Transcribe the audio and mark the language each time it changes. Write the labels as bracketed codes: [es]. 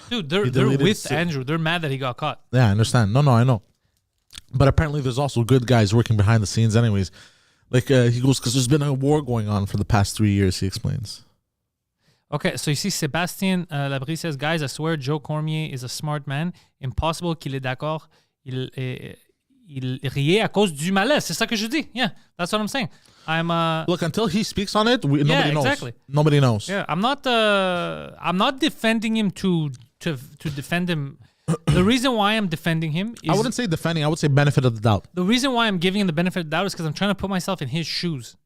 [en] Dude, they're with Andrew. They're mad that he got caught. Yeah, I understand. No, I know. But apparently there's also good guys working behind the scenes anyways. Like, he goes, because there's been a war going on for the past 3 years, he explains. Okay, so you see Sébastien Labrie says, guys, I swear Joe Cormier is a smart man. [fr] Impossible qu'il est d'accord. Il riait à cause du malaise. C'est ça que je dis. [en] Yeah, that's what I'm saying. Look, until he speaks on it, nobody knows. Exactly. Nobody knows. Yeah, I'm not defending him to defend him. The reason why I'm defending him is... I wouldn't say defending. I would say benefit of the doubt. The reason why I'm giving him the benefit of the doubt is because I'm trying to put myself in his shoes.